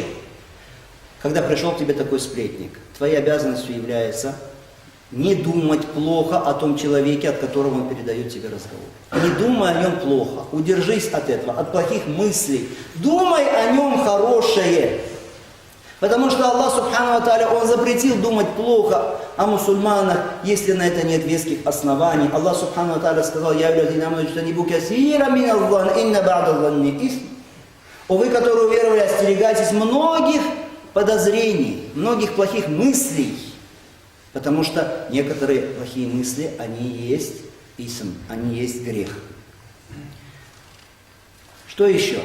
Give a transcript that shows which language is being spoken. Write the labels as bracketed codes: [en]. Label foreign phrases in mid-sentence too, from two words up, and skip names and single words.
[ru] Когда пришел к тебе такой сплетник, твоей обязанностью является не думать плохо о том человеке, от которого он передает тебе разговор. Не думай о нем плохо. Удержись от этого, от плохих мыслей. Думай о нем хорошее. Потому что [ar] الله سبحانه وتعالى, [ru] Он запретил думать плохо о мусульманах, если на это нет веских оснований. [ar] الله سبحانه وتعالى сказал: «يا أيها الذين آمنوا اجتنبوا كثيرا من الظن، إن بعض الظن إثم». [ru] О вы, которые уверовали, остерегайтесь многих подозрений, многих плохих мыслей. Потому что некоторые плохие мысли, они есть исм, они есть грех. Что еще?